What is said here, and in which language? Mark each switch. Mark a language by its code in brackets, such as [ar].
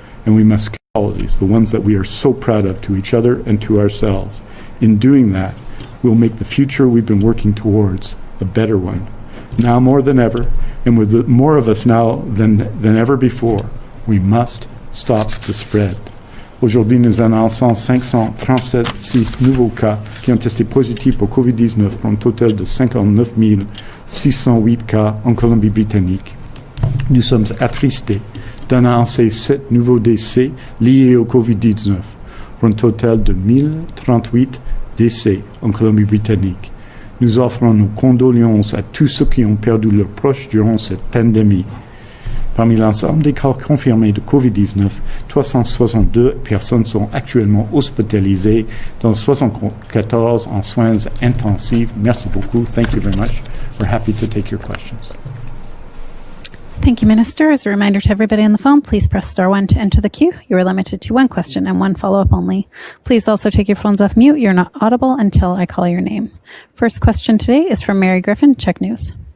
[en] And we must qualities, the ones that we are so proud of to each other and to ourselves. In doing that, we'll make the future we've been working towards a better one. Now more than ever, and with more of us now than ever before, we must stop the spread. [fr] Aujourd'hui, nous annonçons 537 nouveaux cas qui ont testé positifs pour COVID-19 pour un total de 59 608 cas en Colombie-Britannique. Nous sommes attristés d'annoncer 7 nouveaux décès liés au COVID-19 pour un total de 1038 décès en Colombie-Britannique. Nous offrons nos condoléances à tous ceux qui ont perdu leurs proches durant cette pandémie. Parmi l'ensemble des cas confirmés de COVID-19, 362 personnes sont actuellement hospitalisées, dont 74 en soins intensifs. Merci beaucoup. [en] Thank you very much. We're happy to take your questions. Thank you, Minister. As a reminder to everybody on the phone, please press star 1 to enter the queue. You are limited to one question and one follow-up only. Please also take your phones off mute. You're not audible until I call your name. First question today is from Mary Griffin, Check News.